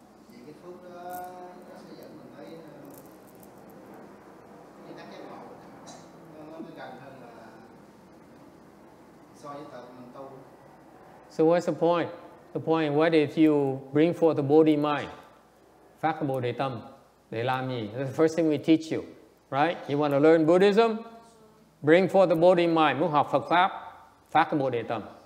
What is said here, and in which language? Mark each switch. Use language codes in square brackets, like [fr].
[vi] Vì cái phước đó nó sẽ dẫn mình tới cái tác giác ngộ. Nó gần hơn là so với tận mình tu. [en] So what's the point? The point, what if you bring forth the Bodhi mind? [vi] Phát cái Bồ Đề Tâm. Để làm gì? [en] That's the first thing we teach you. Right? You want to learn Buddhism? Bring forth the Bodhi mind. [vi] Muốn học Phật Pháp, phát cái Bồ Đề Tâm.